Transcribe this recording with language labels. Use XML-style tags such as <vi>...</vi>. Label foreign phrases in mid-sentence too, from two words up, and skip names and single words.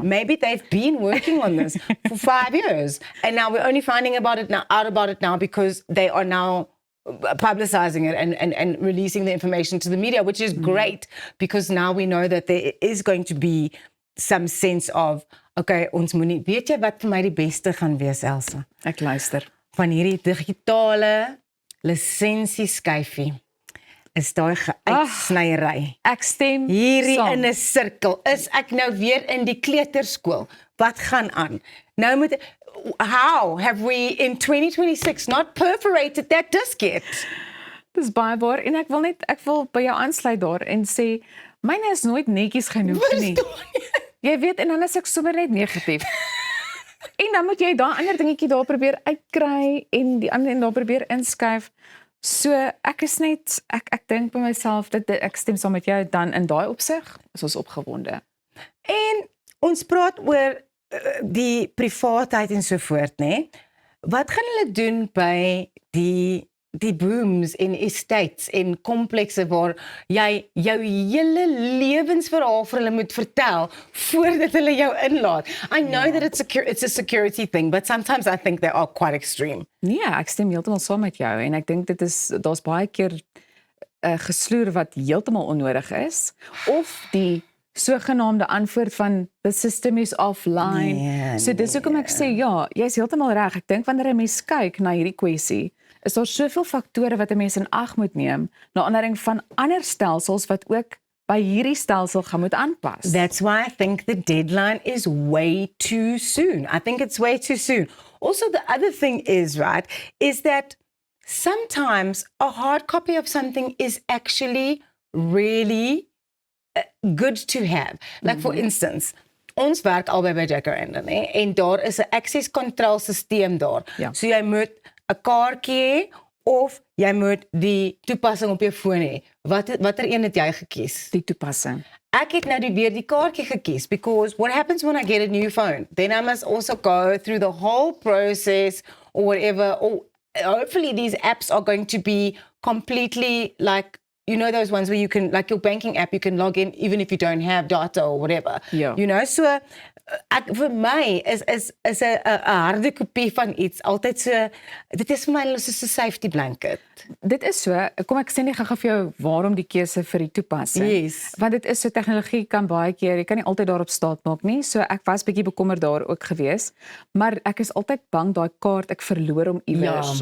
<en>Maybe they've been working on this for 5 years, and now we're only finding out about it now because they are now publicizing it and releasing the information to the media, which is great, because now we know that there is going to be some sense of,</en> <af>okay, ons moet nie, weet jy wat vir my die beste gaan wees, Elsa? Ek luister. Van hierdie digitale lisensieskyfie is daai geuitsnyery. Ek stem Hierdie saam. in 'n sirkel. Is ek nou weer in die kleuterskool? Wat gaan aan? Nou moet</af> <en>how have we in 2026 not perforated that disc yet?</en> <af>Dis baie waar en ek wil by jou aansluit daar en sê myne is nooit netjies genoeg nie. Jy weet en dan is ek sommer net negatief. En dan moet jy daai ander dingetjie daar probeer uitkry en die ander en daar probeer inskuif. So ek is net ek dink by myself dat ek stem saam met jou dan in daai opsig is ons opgewonde. En ons praat oor die privaatheid en so voort, nê? Wat gaan hulle doen by die booms en estates en komplekse waar jy jou hele lewensverhaal vir hulle moet vertel voordat hulle jou inlaat?</af> <en>I know that it's a security thing, but sometimes I think they are quite extreme.</en> <af>Nee, ek stem heeltemal saam met jou en ek dink daar's baie keer gesloer wat heeltemal onnodig is of die sogenaamde antwoord van</af> <en>the system is offline.</en> <af>So dis hoekom ek sê ja, jy's heeltemal reg. Ek dink wanneer 'n mens kyk na hierdie kwessie, is daar soveel faktore wat 'n mens in ag moet neem, na aanleiding van ander stelsels wat ook by hierdie stelsel gaan moet aanpas.</af> <en>That's why I think the deadline is way too soon. I think it's way too soon. Also, the other thing is that sometimes a hard copy of something is actually really good to have. Like for instance,</en> <af>ons werk albei by Jacaranda, né? En daar is 'n</af> <en>access control</en> <af>stelsel daar. Ja. So jy moet 'n kaartjie hê of jy moet die toepassing op jou foon hê. Watter een het jy gekies? Die toepassing. Ek het nou weer die kaartjie gekies</af> <en>because what happens when I get a new phone? Then I must also go through the whole process or whatever. Or hopefully these apps are going to be completely like, you know, those ones where you can, like your banking app, you can log in even if you don't have data or whatever. Ja. You know,</en> <af>so vir my is 'n harde kopie van iets altyd so, dit is vir my soos 'n</af> <en>safety blanket.</en> <af>Dit is so, kom ek sê nie gou-gou vir jou waarom die keuse vir die toepassing. Yes. Want dit is so tegnologie kan baie keer, jy kan nie altyd daarop staat maak nie. So ek was bietjie bekommerd daar ook gewees, maar ek is altyd bang daai kaart ek verloor hom iewers.</af>